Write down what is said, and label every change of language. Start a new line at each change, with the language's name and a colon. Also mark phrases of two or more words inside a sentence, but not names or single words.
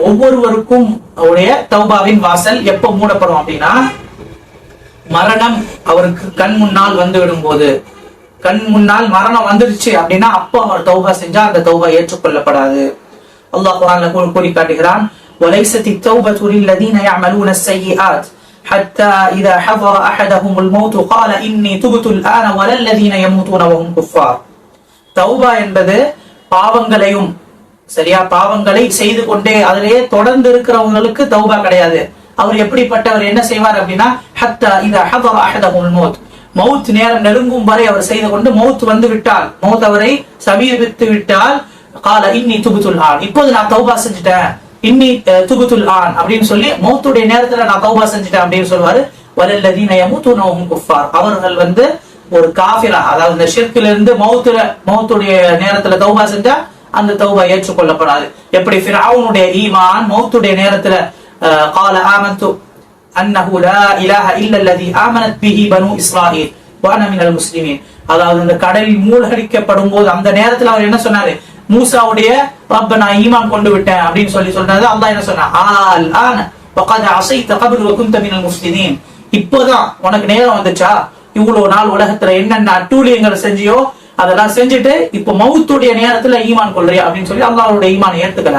Tamil: ஒவ்வொருவருக்கும் உடைய தௌபாவின் வாசல் எப்ப மூடப்படும் அப்படின்னா, மரணம் அவருக்கு கண் முன்னால் வந்து விடும் போது, கண் முன்னால் மரணம் வந்துருச்சு அப்படின்னா அப்போ அவர் தௌபா செஞ்சா அந்த தௌபா ஏற்றுக்கொள்ளப்படாது. அல்லாஹ் குர்ஆன்ல கூறி காட்டுகிறான்,
Arabic: வலைஸத் التوبة للذين يعملون السيئات حتى إذا حضر أحدهم الموت قال إني تبت الآن ولا الذين يموتون وهم كفار.
Tamil: தௌபா என்பது பாவங்களையும், சரியா, பாவங்களை செய்து கொண்டே அதிலேயே தொடர்ந்து இருக்கிறவங்களுக்கு தௌபா கிடையாது. அவர் எப்படிப்பட்டவர், என்ன செய்வார் அப்படின்னா,
Arabic: حتى إذا حضر أحدهم الموت,
Tamil: மௌத் நேரம் நெருங்கும் வரை அவர் செய்து கொண்டு மௌத் வந்து விட்டால், மௌத் அவரை சமீபித்து விட்டால்,
Arabic: قال إني تبت الآن,
Tamil: இப்போது நான் தௌபா செஞ்சுட்டேன்,
Arabic: إني تبت الآن
Tamil: அப்படின்னு சொல்லி மௌத்துடைய நேரத்துல நான் தௌபா செஞ்சுட்டேன் அப்படின்னு சொல்வாரு.
Arabic: ولا الذين يموتون وهم كفار,
Tamil: அவர்கள் வந்து ஒரு காஃபிரா, அதாவது இந்த ஷிர்க்ல இருந்து மௌத்துடைய நேரத்துல தௌபா செஞ்சா அந்த தௌபா ஏற்றுக்கொள்ளப்படாது. எப்படி ஃபிரௌனுடைய ஈமான் மௌத்துடைய நேரத்துல
Arabic: قال آمنت أنه لا إله إلا الذي آمنت به بنو إسرائيل وأنا من المسلمين,
Tamil: அதாவது இந்த கடலில் மூழ்கடிக்கப்படும் போது அந்த நேரத்துல அவர் என்ன சொன்னாரு, மூசாவுடைய ரப்ப நான் ஈமான் கொண்டு விட்டேன் அப்படின்னு சொன்னாரு. அல்லாஹ் என்ன சொன்னா,
Arabic: آلآن وقد عصيت قبل وكنت من المفسدين,
Tamil: இப்போதான் உனக்கு நேரம் வந்துச்சா, இவ்வளவு நாள் உலகத்துல என்னென்ன அட்டூழியங்களை செஞ்சியோ அதெல்லாம் செஞ்சுட்டு இப்ப மௌத்துடைய நேரத்துல ஈமான் கொள்றியா அப்படின்னு சொல்லி அல்லாஹ்வுடைய ஈமான் ஏத்துக்கல.